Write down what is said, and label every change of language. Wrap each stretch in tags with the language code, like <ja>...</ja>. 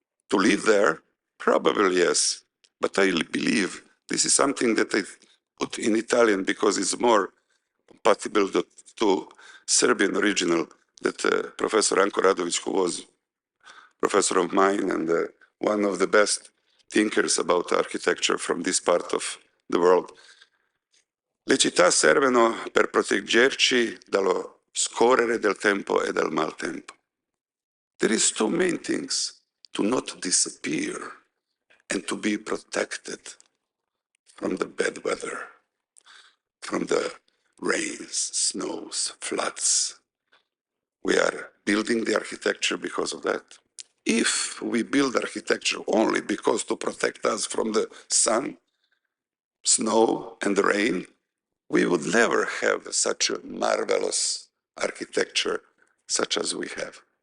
<en>To live there? Probably yes. But I believe this is something that I put in Italian because it's more compatible to Serbian original, that Professor Ranko Radović, who was professor of mine and one of the best thinkers about architecture from this part of the world.</en> <it>Le città servono per proteggerci dallo scorrere del tempo e dal maltempo.</it> <en>There is two main things: to not disappear and to be protected from the bad weather, from the rains, snows, floods. We are building the architecture because of that. If we build architecture only because to protect us from the sun, snow, and the rain, we would never have such a marvelous architecture such as we have.</en>